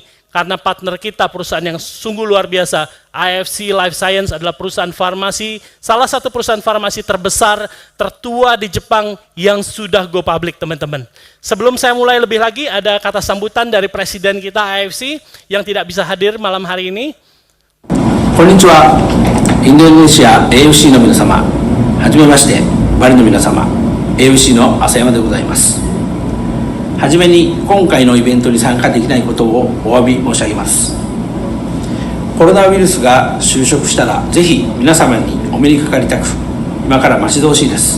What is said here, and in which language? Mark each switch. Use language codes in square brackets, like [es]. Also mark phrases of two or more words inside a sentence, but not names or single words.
[id] Karena partner kita perusahaan yang sungguh luar biasa. AFC Life Science adalah perusahaan farmasi, salah satu perusahaan farmasi terbesar, tertua di Jepang yang sudah [en] go public [id] teman-teman. Sebelum saya mulai lebih lagi, ada kata sambutan dari presiden kita AFC yang tidak bisa hadir malam hari ini. [ja] こんにちは。インドネシア AFC の皆様、はじめまして。バリの皆様、 AFC の浅山でございます。はじめに今回のイベントに参加できないことをお詫び申し上げます。コロナウイルスが収束したらぜひ皆様にお目にかかりたく、今から待ち遠しいです。